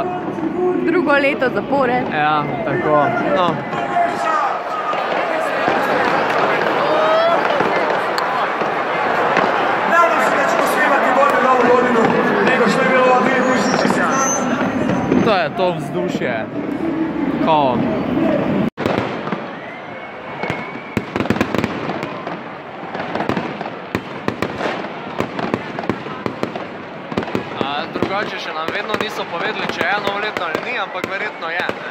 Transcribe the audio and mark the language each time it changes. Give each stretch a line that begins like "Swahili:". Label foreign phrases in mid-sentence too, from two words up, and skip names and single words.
Slovenian: Drugo leto zapored. Ja, tako. No.
Croatian: Nadam se da ćemo svi imati bolju novu godinu nego što je bilo ova 2017.
Slovenian: To je to vzdušje. Kao... Drugače še nam vedno niso povedali, če je novoletno ali ni, ampak verjetno je.